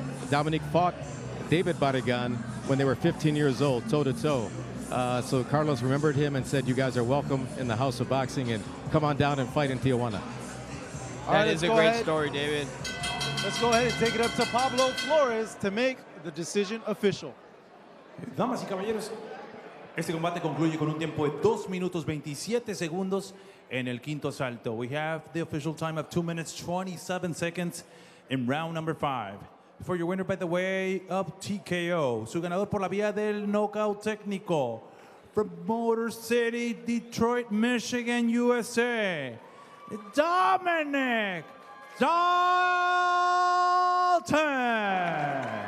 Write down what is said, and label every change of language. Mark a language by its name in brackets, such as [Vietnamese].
[English] Dominique fought David Barragan when they were 15 years old, toe-to-toe. So Carlos remembered him and said, you guys are welcome in the House of Boxing, and come on down and fight in Tijuana. That is a great story, David. Let's go ahead and take it up to Pablo Flores to make the decision official. [Spanish] Damas y caballeros, este combate concluye con un tiempo de 2 minutos 27 segundos en el quinto asalto. [English] We have the official time of 2 minutes 27 seconds in round number 5. For your winner by the way of TKO, [Spanish] su ganador por la vía del knockout técnico, [English] from Motor City, Detroit, Michigan, USA, Dominique Dalton.